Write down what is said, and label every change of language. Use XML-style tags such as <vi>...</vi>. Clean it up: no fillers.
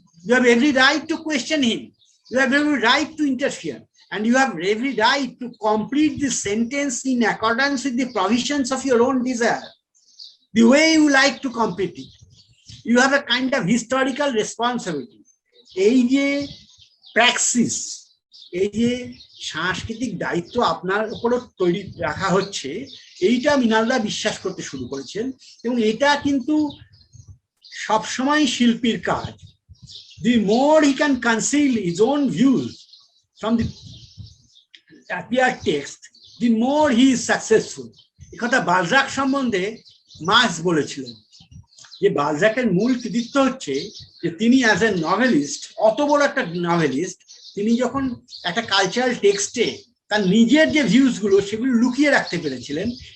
<en>You have every right to question him. You have every right to interfere. And you have every right to complete the sentence in accordance with the provisions of your own desire, the way you like to complete it. You have a kind of historical responsibility.</en> <bn>এই যে প্র্যাকসিস, এই যে সাংস্কৃতিক দায়িত্ব আপনার উপর তৈরি রাখা হচ্ছে, এইটা মৃণালদা বিশ্বাস করতে শুরু করেছেন এবং এটা কিন্তু সবসময় শিল্পীর কাজ।</bn> <en>The more he can conceal his own views from the appeared text, the more he is successful.</en> <bn>একথা বালজাক সম্বন্ধে মার্কস বলেছিলেন যে বালজাকের মূল কৃতিত্ব হচ্ছে যে তিনি অ্যাজ এ নভেলিস্ট, অত বড় একটা নভেলিস্ট, তিনি যখন একটা কালচারাল টেক্সটে তার নিজের যে ভিউজ গুলো সেগুলো লুকিয়ে রাখতে পেরেছিলেন।</bn>